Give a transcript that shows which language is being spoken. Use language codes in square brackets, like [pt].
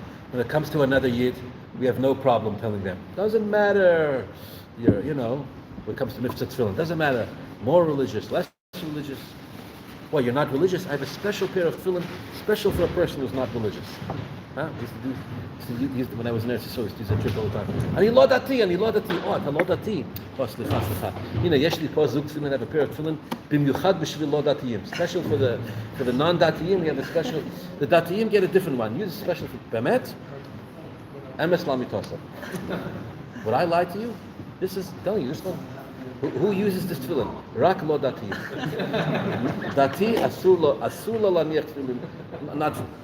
[en] When it comes to another Yid, we have no problem telling them, doesn't matter, when it comes to mitzvah tefillin, doesn't matter, more religious, less religious. Well, you're not religious? I have a special pair of tefillin, special for a person who's not religious. Huh? When I was in Eretz Yisrael, I used to use a trick all the time. [he] Ani lo dati, oh, אתה לא דתי. Oh, סליחה. הנה, יש לי פה זוג tefillin, [en] I have a pair of tefillin, [he] במיוחד בשביל לא דתיים. [en] Special for the non-datiyim, we have a special, the datiyim get a different one. Use a special for, באמת? [he] Emes lamitosa. [en] Would I lie to you? This is, telling you, this one. Who uses this tefillin? [he] Rak lo dati. Dati asur lo laniach tefillin. [en] Not.